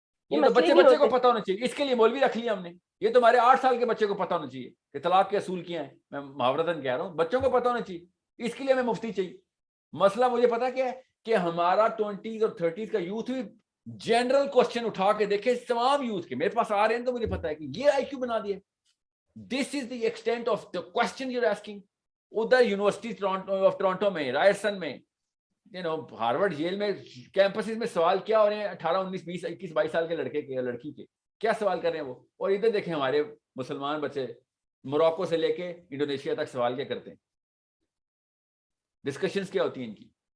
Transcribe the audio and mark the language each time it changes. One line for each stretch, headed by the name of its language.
Urdu: یہ تو بچے کو پتہ ہونا چاہیے. اس کے لیے مولوی رکھ لیا ہم نے. یہ تو ہمارے 8 سال کے بچے کو پتہ ہونا چاہیے کہ طلاق کے اصول کیا ہیں. میں محاورتاً کہہ رہا ہوں، بچوں کو پتہ ہونا چاہیے. اس کے لیے ہمیں مفتی چاہیے. مسئلہ مجھے پتا کیا ہے کہ ہمارا 20s اور 30s کا یوتھ بھی جنرل کوشچن اٹھا کے دیکھے تمام یوتھ کے، میرے پاس آ رہے ہیں تو مجھے پتا ہے کہ یہ آئی کیو بنا دیا.
English: This is the extent of the question you are asking.
Urdu: ادھر یونیورسٹی آف ٹورانٹو میں، رائرسن میں، ہارورڈ ییل میں کیمپسز میں سوال کیا ہو رہے ہیں 18 19 20 21 22 سال کے لڑکے کے لڑکی کے، کیا سوال کر رہے ہیں وہ. اور ادھر دیکھیں ہمارے مسلمان بچے موراکو سے لے کے انڈونیشیا تک سوال کیا کرتے ہیں، ڈسکشنز کیا ہوتی ہیں ان کی.